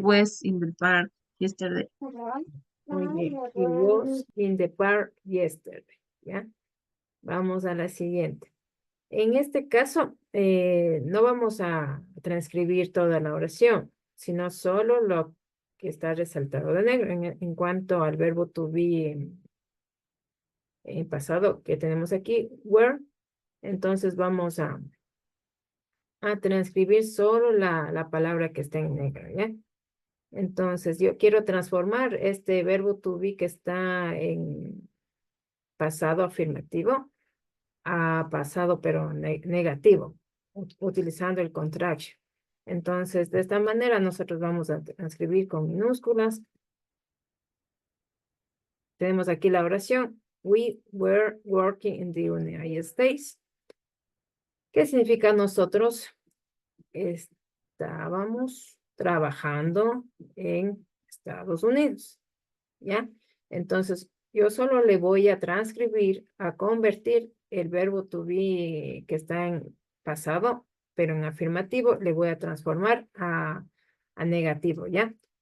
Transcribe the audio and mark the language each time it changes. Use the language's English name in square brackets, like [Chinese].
[English] was in the park yesterday. [Spanish] muy bien. [English] He was in the park yesterday, ¿ya? [Spanish] Vamos a la siguiente. En este caso, no vamos a transcribir toda la oración, sino solo lo que está resaltado de negro. En cuanto al verbo to be en pasado que tenemos aquí, were, entonces vamos a transcribir solo la palabra que está en negro, ¿ya? Entonces, yo quiero transformar este verbo to be que está en pasado afirmativo a pasado pero negativo, utilizando el contraction. Entonces, de esta manera nosotros vamos a transcribir con minúsculas tenemos aquí la oración. [English] We were working in the United States. [Spanish] ¿Qué significa nosotros estábamos trabajando en Estados Unidos? ¿Ya? Entonces, yo solo le voy a transcribir, a convertir el verbo to be que está en pasado, pero en afirmativo, le voy a transformar a negativo, ¿ya?